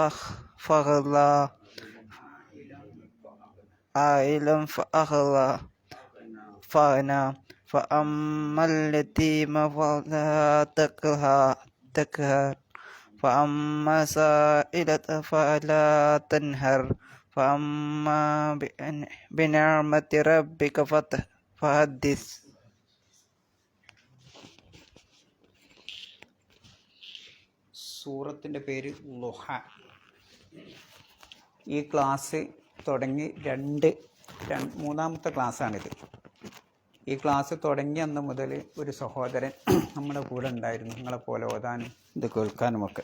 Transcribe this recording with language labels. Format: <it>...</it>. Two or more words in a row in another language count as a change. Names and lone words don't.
<ar>فأغنى فأما اليتيم فلا تقهر فأما سائلة فلا تنهر فأما بنعمة ربك فحدث.</ar> <ml>സൂറത്തിൻ്റെ പേര് ളുഹ. ഈ ക്ലാസ് തുടങ്ങി മൂന്നാമത്തെ ക്ലാസ്സാണിത്. ഈ ക്ലാസ് തുടങ്ങിയ അന്ന് മുതൽ ഒരു സഹോദരൻ നമ്മുടെ കൂടെ ഉണ്ടായിരുന്നു, നിങ്ങളെപ്പോലെ ഓതാനും ഇത് കേൾക്കാനുമൊക്കെ.</ml>